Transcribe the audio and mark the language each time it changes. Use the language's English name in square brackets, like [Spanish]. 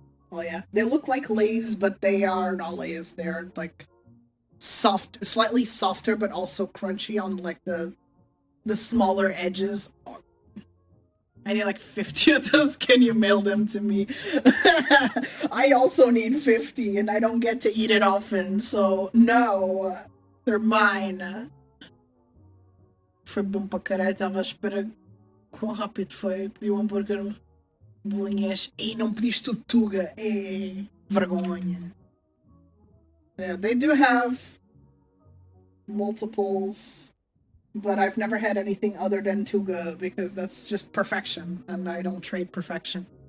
[English] Well, yeah, they look like Lay's, but they are not Lay's. They're like soft, slightly softer, but also crunchy on like the smaller edges. Oh, I need like 50 of those. Can you mail them to me? I also need 50, and I don't get to eat it often, so no, they're mine. [Portuguese] Foi bom para caralho, estava à espera quão rápido foi. Pedi um hambúrguer bolinhês. Ei, não pediste o tuga. Ei, vergonha. [English] Yeah, they do have multiples, but I've never had anything other than tuga because that's just perfection, and I don't trade perfection.